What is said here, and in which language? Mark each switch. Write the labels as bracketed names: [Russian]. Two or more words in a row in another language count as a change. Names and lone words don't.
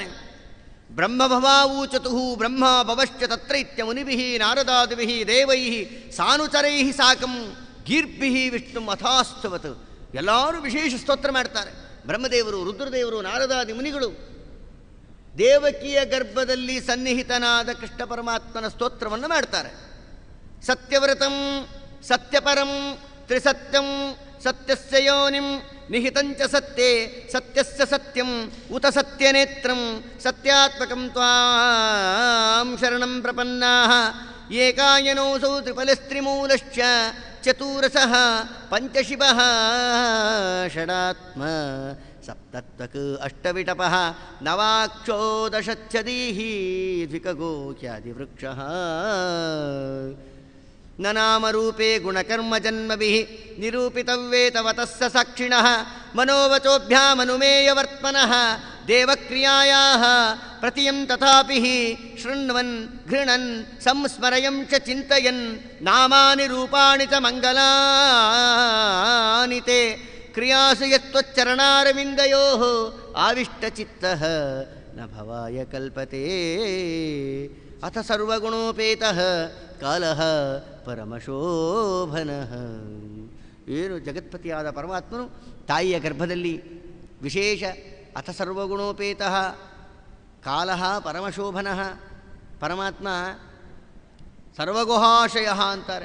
[Sanskrit] ಬ್ರಹ್ಮಭವಾವೂಚತು ಬ್ರಹ್ಮ ಭವಶ್ಚ ತತ್ರೈತ್ಯ ಮುನಿಭಿಃ ನಾರದಾದಿಭಿಃ ದೇವೈಃ ಸಾನುಚರೈಃ ಸಾಕಂ ಗೀರ್ಭಿಃ ವಿಷ್ಣು ಅಥಾಸ್ತವತ್. [Kannada] ಎಲ್ಲರೂ ವಿಶೇಷ ಸ್ತೋತ್ರ ಮಾಡ್ತಾರೆ. ಬ್ರಹ್ಮದೇವರು, ರುದ್ರದೇವರು, ನಾರದಾದಿ ಮುನಿಗಳು ದೇವಕಿಯ ಗರ್ಭದಲ್ಲಿ ಸನ್ನಿಹಿತನಾದ ಕೃಷ್ಣ ಪರಮಾತ್ಮನ ಸ್ತೋತ್ರವನ್ನು ಮಾಡ್ತಾರೆ. [Sanskrit] ಸತ್ಯವ್ರತಂ ಸತ್ಯಪರಂ ತ್ರಿಸತ್ಯಂ ಸತ್ಯಸ್ಯ ಯೋನಿಂ ನಿಹಿತಂಚ ಸತ್ಯೇ ಸತ್ಯಸ್ಯ ಸತ್ಯಂ ಉತ ಸತ್ಯನೇತ್ರಂ ಸತ್ಯಾತ್ಮಕಂ ತ್ವಾಂ ಶರಣಂ ಪ್ರಪನ್ನಾಃ ಏಕಾಯನೋಸೌ ತ್ರಿಫಲಸ್ತ್ರಿಮೂಲಶ್ಚ ಚತುರಸಃ ಪಂಚಶಿವಃ ಷಡಾತ್ಮ ಸಪ್ತತ್ವಕ್ ಅಷ್ಟವಿಟಪಃ ನವಾಕ್ಷೋ ದಶಚ್ಛದೀಃ ದ್ವಿಕಗೋಖ್ಯಾದಿವೃಕ್ಷಃ ನ ನಾಮರೂಪೇ ಗುಣಕರ್ಮಜನ್ಮಭಿಃ ನಿರೂಪಿತವ್ಯೇತವತಸ್ಸ ಸಾಕ್ಷಿಣಃ ಮನೋವಚೋಭ್ಯಾಮನುಮೇಯವರ್ತ್ಮನಃ ದೇವಕ್ರಿಯಾಯಾಃ ಪ್ರತಿಯಂ ತಥಾಪಿ ಶೃಣ್ವನ್ ಘೃಣನ್ ಸಂಸ್ಮರಯಂ ಚ ಚಿಂತಯನ್ ನಾಮಾನಿ ರೂಪಾಣಿ ಚ ಮಂಗಲಾನಿ ತೇ ಕ್ರಿಯಾಸು ಯತ್ವಚ್ಚರಣಾರವಿಂದಯೋಃ ಆವಿಷ್ಟಚಿತ್ತಃ ನ ಭವಾಯ ಕಲ್ಪತೆ ಅಥ ಸರ್ವಗುಣೋಪೇತಃ ಕಾಲಃ ಪರಮಶೋಭನಃ. [Kannada] ಏನು ಜಗತ್ಪತಿಯಾದ ಪರಮಾತ್ಮನು ತಾಯಿಯ ಗರ್ಭದಲ್ಲಿ ವಿಶೇಷ [Sanskrit] ಅಥ ಸರ್ವಗುಣೋಪೇತಃ ಕಾಲಃ ಪರಮಶೋಭನಃ. ಪರಮಾತ್ಮ ಸರ್ವಗುಹಾಶಯಃ [Kannada] ಅಂತಾರೆ.